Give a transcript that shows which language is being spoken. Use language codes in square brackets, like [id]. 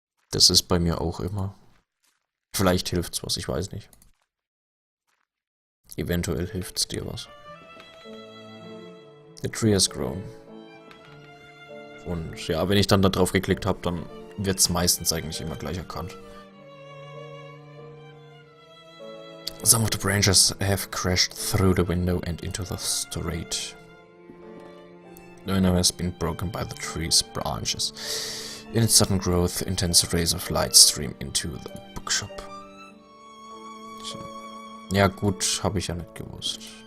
[de] Das ist bei mir auch immer. Vielleicht hilft's was, ich weiß nicht. Eventuell hilft's dir was. [en] The tree has grown. [de] Und ja, wenn ich dann da drauf geklickt habe, dann wird's meistens eigentlich immer gleich erkannt. [en] Some of the branches have crashed through the window and into the street. The window has been broken by the tree's branches. In its sudden growth, intense rays of light stream into the bookshop. [de] Ja gut, habe ich ja nicht gewusst.